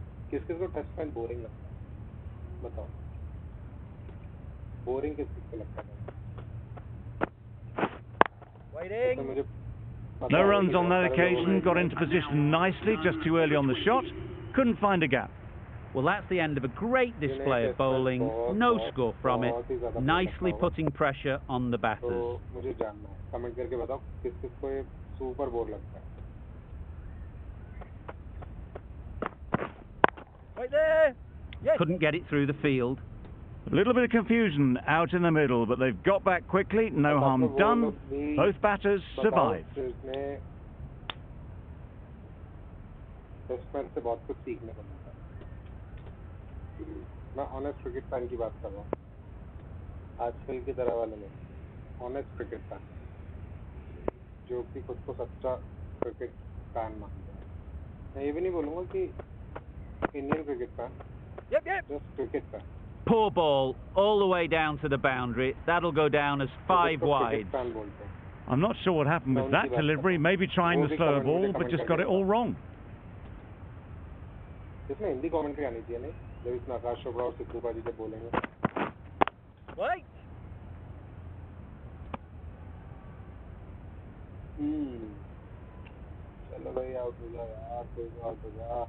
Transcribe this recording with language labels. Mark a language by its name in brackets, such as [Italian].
[Hindi] किस-किस को touch point boring लगता है? बताओ. बोरिंग किस-किस को लगता है? [English] Waiting. No runs on that occasion. Got into position nicely, just too early on the shot. Couldn't find a gap. Well, that's the end of a great display of bowling. No score from it. Nicely putting pressure on the batters. [Hindi] मुझे जानना है. Comment करके बताओ किस-किस को ये super bore लगता है. [English] Right there. Yes. Couldn't get it through the field. A little bit of confusion out in the middle, but they've got back quickly. No harm done. Both batters survive. [Hindi] से बहुत कुछ सीखने को मिलता है। मैं ऑनेस्ट क्रिकेट फैन की बात कर रहा हूँ, आजकल की तरह वाले नहीं, ऑनेस्ट क्रिकेट फैन जो कि खुद को सच्चा क्रिकेट फैन मानता है। मैं ये भी नहीं बोलूँगा कि Indian cricket fan, [English] just cricket fan. Poor ball, all the way down to the boundary. That'll go down as 5 wide. I'm not sure what happened with that delivery. Maybe trying the slower ball, but just got it all wrong. [Hindi] इसमें Hindi commentary आनी चाहिए नहीं, जब इसमें आकाश चोपड़ा और सिद्धू पाजी जब बोलेंगे। [English] Wait. [Hindi] चलो भाई आउट हो जा यार, कोई आउट हो जा।